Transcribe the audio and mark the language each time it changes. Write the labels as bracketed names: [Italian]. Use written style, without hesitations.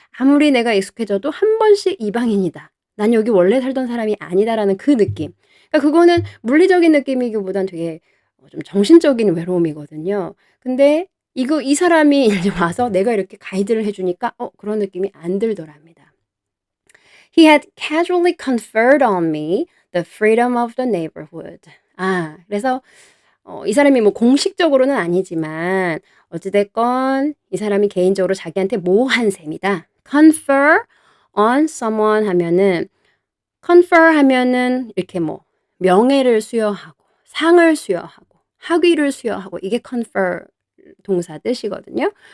[Korean] 아무리 내가 익숙해져도 한 번씩 이방인이다. 난 여기 원래 살던 사람이 아니다라는 그 느낌. 그러니까 그거는 물리적인 느낌이기보단 되게 좀 정신적인 외로움이거든요. 근데 이 사람이 이제 와서 내가 이렇게 가이드를 해 주니까 그런 느낌이 안 들더랍니다. [English] He had casually conferred on me the freedom of the neighborhood. [Korean] 그래서 이 사람이 뭐 공식적으로는 아니지만 어찌 됐건 이 사람이 개인적으로 자기한테 뭐 한 셈이다. confer on someone 하면은 confer 하면은 이렇게 뭐 명예를 수여하고 상을 수여하고 학위를 수여하고 이게 confer 동사 뜻이거든요.